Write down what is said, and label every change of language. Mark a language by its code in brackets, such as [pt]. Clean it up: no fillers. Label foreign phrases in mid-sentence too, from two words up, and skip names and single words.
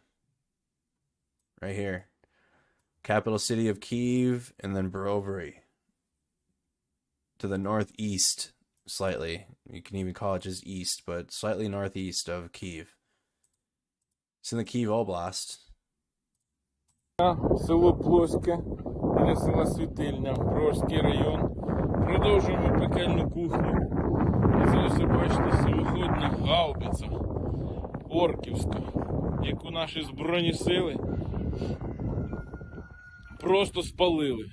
[en] Right here. Capital city of Kyiv, and then Borovary. To the northeast. Slightly. You can even call it just east, but slightly northeast of Kyiv. It's in the Kyiv Oblast. [uk] Село Плоське, біля села Світильня, Броварський район. Продовжуємо пекельну кухню. Це ось, бачите, самоходна гаубиця орківська, яку наші Збройні сили просто спалили.